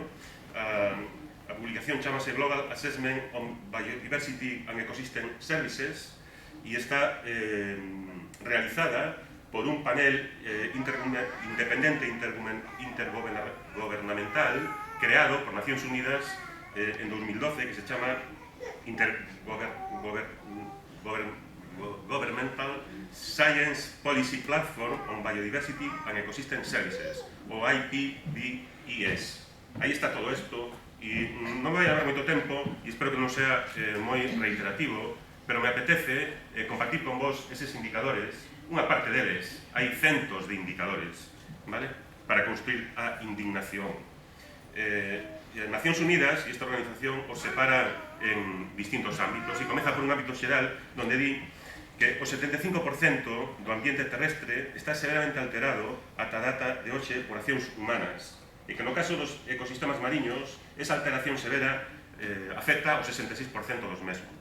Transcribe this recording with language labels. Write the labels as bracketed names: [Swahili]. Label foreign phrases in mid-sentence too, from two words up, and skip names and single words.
[Galician] A publicación chamase Global Assessment on Biodiversity and Ecosystem Services e está realizada por un panel independente intergobernamental creado por Nacións Unidas en 2012 que se chama Intergovernmental Science Policy Platform on Biodiversity and Ecosystem Services, o IPBES. Aí está todo isto, e non vai haber moito tempo, e espero que non sea moi reiterativo, pero me apetece compartir con vos eses indicadores, unha parte deles, hai centos de indicadores, vale? Para construir a indignación. Nacións Unidas, e esta organización, os separa en distintos ámbitos, e comeza por un ámbito xeral, onde di que o 75% do ambiente terrestre está severamente alterado ata a data de hoxe por accións humanas, e que no caso dos ecosistemas mariños, esa alteración severa afecta o 66% dos mesmos.